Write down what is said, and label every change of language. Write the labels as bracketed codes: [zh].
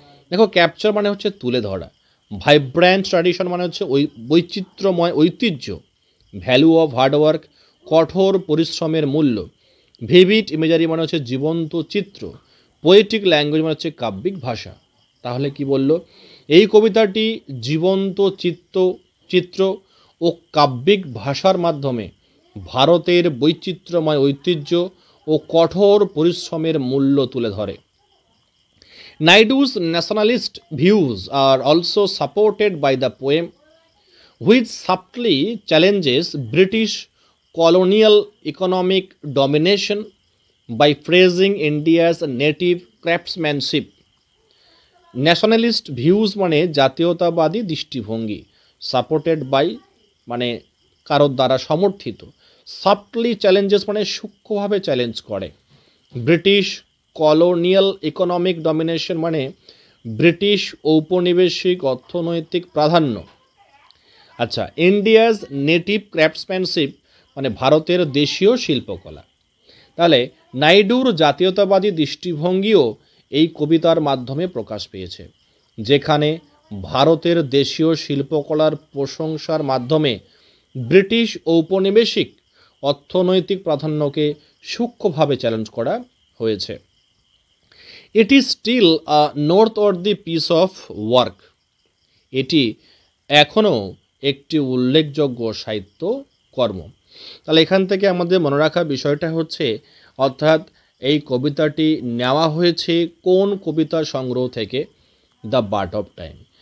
[bn] দেখো, ক্যাপচার মানে হচ্ছে তুলে ধরা, ভাইব্রেন্ট ট্র্যাডিশন মানে হচ্ছে ওই বৈচিত্র্যময় ঐতিহ্য, ভ্যালু অফ হার্ডওয়ার্ক কঠোর পরিশ্রমের মূল্য, ভিভিড ইমেজারি মানে হচ্ছে জীবন্ত চিত্র, পোয়েটিক ল্যাঙ্গুয়েজ মানে হচ্ছে কাব্যিক ভাষা। তাহলে কি বলল? এই কবিতাটি জীবন্ত চিত্র ও কাব্যিক ভাষার মাধ্যমে ভারতের বৈচিত্র্যময় ঐতিহ্য ও কঠোর পরিশ্রমের মূল্য তুলে ধরে। [en] Naidu's nationalist views are also supported by the poem, which subtly challenges British colonial economic domination by praising India's native craftsmanship. [bn] Nationalist views মানে জাতীয়তাবাদী দৃষ্টিভঙ্গি, সাপোর্টেড বাই মানে কারোর দ্বারা সমর্থিত, সফটলি চ্যালেঞ্জেস মানে সূক্ষ্মভাবে চ্যালেঞ্জ করে, ব্রিটিশ কলোনিয়াল ইকোনমিক ডমিনেশন মানে ব্রিটিশ ঔপনিবেশিক অর্থনৈতিক প্রাধান্য। আচ্ছা, ইন্ডিয়াজ নেটিভ ক্রাফটসম্যানশিপ মানে ভারতের দেশীয় শিল্পকলা। তাহলে নাইডুর জাতীয়তাবাদী দৃষ্টিভঙ্গিও এই কবিতার মাধ্যমে প্রকাশ পেয়েছে, যেখানে ভারতের দেশীয় শিল্পকলার প্রশংসার মাধ্যমে ব্রিটিশ ঔপনিবেশিক অর্থনৈতিক প্রাধান্যকে সূক্ষ্মভাবে চ্যালেঞ্জ করা হয়েছে। [en] It is still a noteworthy piece of work. [bn] এটি এখনও একটি উল্লেখযোগ্য সাহিত্য কর্ম। তাহলে এখান থেকে আমাদের মনে রাখা বিষয়টা হচ্ছে, অর্থাৎ এই কবিতাটি নেওয়া হয়েছে কোন কবিতা সংগ্রহ থেকে? The bird of time.